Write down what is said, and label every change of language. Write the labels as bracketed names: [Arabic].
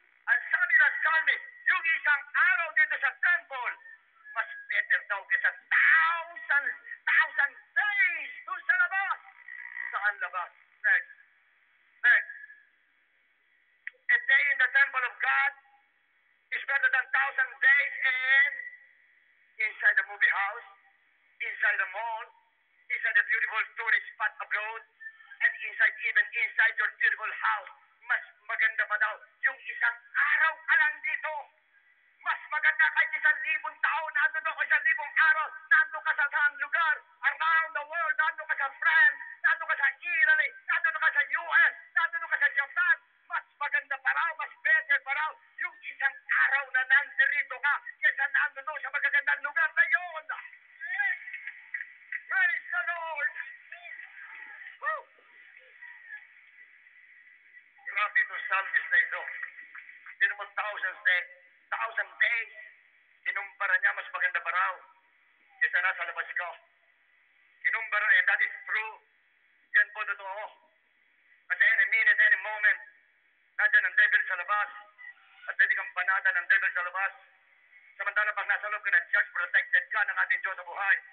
[Filipino] Ang sabi ng psalmist, yung isang araw dito sa temple, mas better daw kaysa 1,000 days doon sa labas. Saan labas? Next. [English] A day in the temple of God is better than 1,000 days inside the movie house, inside the mall, inside the beautiful tourist spot abroad, and even inside your beautiful house. [Filipino] Mas maganda pa daw yung isang araw ka lang dito. Mas maganda kahit 1,000 taon, nandun ako 1,000 araw, nandun ka sa saan lugar, [English] around the world, [Filipino] nandun ka sa France, nandun ka sa Italy, nandun ka sa US, nandun ka sa Japan. Mas maganda pa raw, mas better pa raw yung isang araw na nandito ka kaysa nandun sa magagandang lugar na yun. [English] Praise the Lord! Woo! [Filipino] Grabe itong psalmist na ito. Sino mo 1,000 days, kinumpara niya mas maganda pa raw kaysa nasa labas ko. Kinumpara niya, [English] that is true. [Filipino] Yan po totoo. Kasi [English] any minute, any moment, [Filipino] nandiyan ang devil sa labas at pwede kang panatan ng devil sa labas. Samantala pag nasa loob ka ng church, protected ka ng ating Diyos sa buhay.